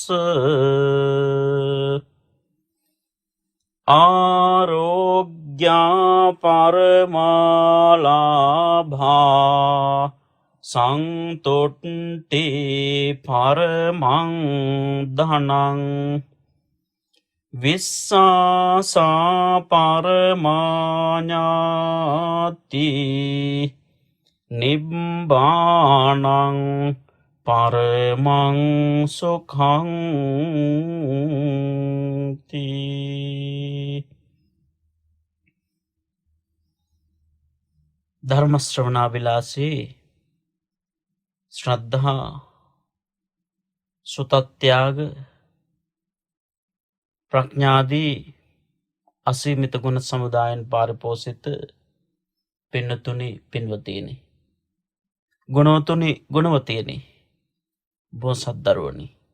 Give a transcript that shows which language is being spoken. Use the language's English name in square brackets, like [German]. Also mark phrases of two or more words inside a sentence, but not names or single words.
[Pali] ආරෝග්‍යා පරමාලාභා සංතොට්ටි පරමං ධනං විස්සාසා පරමාඥාති නිබ්බානං පරමං සුඛං තී. [Sinhala] ධර්ම ශ්‍රවණාබිලාසී ශ්‍රද්ධා සුතත්‍යාග ප්‍රඥාදී අසීමිත ගුණ සමුදායෙන් පාරිපෝෂිත පින්නතුනි පින්වතියනි, ගුණවතුනි ගුණවතියනි, බෝසත් දරුවනි,